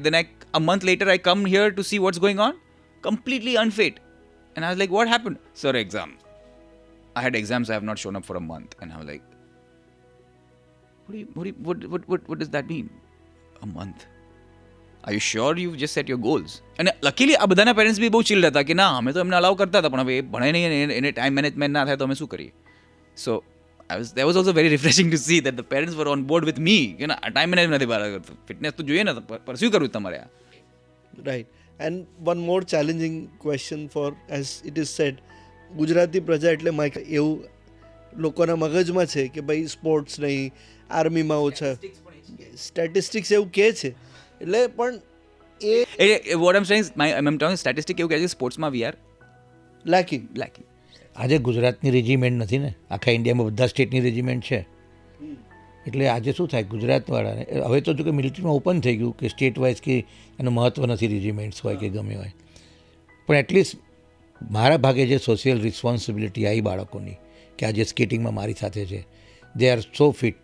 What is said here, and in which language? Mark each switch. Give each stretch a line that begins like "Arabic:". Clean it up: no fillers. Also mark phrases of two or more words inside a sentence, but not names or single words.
English: Then a month later, I come here to see what's going on. Completely unfit. And I was like, what happened? Sir, exam. I had exams. I have not shown up for a month. And I was like, what does that mean? A month. Are you sure you've just set your goals? And luckily,
Gujarati: આ બધાના પેરેન્ટ્સ બી બહુ ચિલ હતા કે ના અમે તો એમને અલાઉ કરતા હતા પણ હવે ભણે નહીં એને
English: time management
Gujarati: ના થાય તો અમે શું કરીએ.
English: સો that was also very refreshing to see that the parents were on board with me. time management
Gujarati: નથી બરાબર કરતો, ફિટનેસ તો જોઈએ ને, પરસ્યુ કરવું તમારે આ.
English: Right. And one more challenging question for, as it is said,
Gujarati: ગુજરાતી પ્રજા એટલે એવું લોકોના મગજમાં છે કે ભાઈ સ્પોર્ટ્સ નહીં, આર્મીમાં ઓછા સ્ટેટિસ્ટિક્સ એવું કહે છે. એટલે પણ
English: what I'm saying is, I'm talking statistic
Gujarati: એવું કહે છે સ્પોર્ટ્સમાં
English: we are lacking.
Gujarati: આજે ગુજરાતની રેજિમેન્ટ નથી ને, આખા ઇન્ડિયામાં બધા સ્ટેટની રેજિમેન્ટ છે. એટલે આજે શું થાય ગુજરાતવાળાને, હવે તો જો કે મિલિટરીમાં ઓપન થઈ ગયું કે
English: state wise
Gujarati: કે એનું મહત્ત્વ નથી, રેજિમેન્ટ્સ હોય કે ગમે હોય. પણ એટલીસ્ટ મારા ભાગે જે
English: social responsibility
Gujarati: આવી બાળકોની કે આજે સ્કેટિંગમાં મારી સાથે છે,
English: they are so fit.